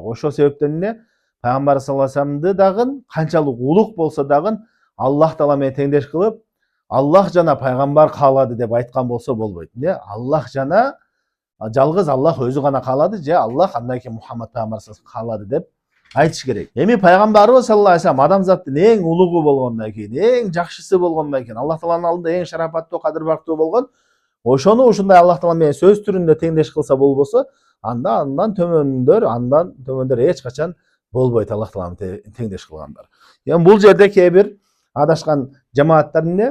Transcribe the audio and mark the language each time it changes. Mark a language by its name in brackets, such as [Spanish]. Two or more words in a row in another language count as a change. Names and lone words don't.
[Kyrgyz] Ошол себептен эмне пайгамбар [Arabic] صلى الله عليه و [Kyrgyz] салламды дагы канчалык улук болсо дагы Аллах таала менен теңдеш кылып, Аллах жана пайгамбар каалады деп айткан болсо болбойт. Не? Аллах жана жалгыз Аллах өзү гана каалады же Аллах андан кийин Мухаммад пайгамбар каалады деп айтыш керек. Эми пайгамбарыбыз [Arabic] صلى الله عليه و سلم [Kyrgyz] адамзаттын эң улугу болгондон кийин, эң жакшысы болгондон кийин, Аллах тааланын алдында эң шарапаттуу, кадыр бактуу болгон, ошону ушундай Аллах таала менен сөз түрүндө теңдеш кылса болбосо, андан төмөндөр эч качан болбойт Аллах таала менен теңдеш кылгандар. Эми бул жерде кээ бир адашкан жамааттар эмне?